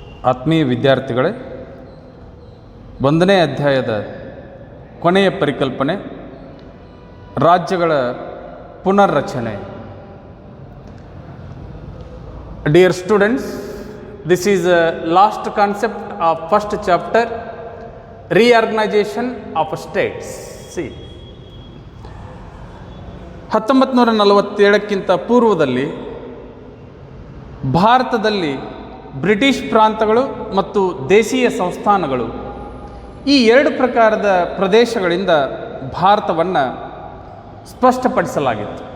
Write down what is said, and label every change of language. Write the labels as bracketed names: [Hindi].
[Kannada] ಆತ್ಮೀಯ ವಿದ್ಯಾರ್ಥಿಗಳೇ, 1ನೇ ಅಧ್ಯಾಯದ ಕೊನೆಯ ಪರಿಕಲ್ಪನೆ ರಾಜ್ಯಗಳ ಪುನರ್ರಚನೆ. [English] Dear students, this is a last concept of first chapter, reorganization of states. [Kannada] See, 1947ಕ್ಕಿಂತ ಪೂರ್ವದಲ್ಲಿ ಭಾರತದಲ್ಲಿ ಬ್ರಿಟಿಷ್ ಪ್ರಾಂತಗಳು ಮತ್ತು ದೇಶೀಯ ಸಂಸ್ಥಾನಗಳು ಈ ಎರಡು ಪ್ರಕಾರದ ಪ್ರದೇಶಗಳಿಂದ ಭಾರತವನ್ನು ಸ್ಪಷ್ಟಪಡಿಸಲಾಗಿತ್ತು.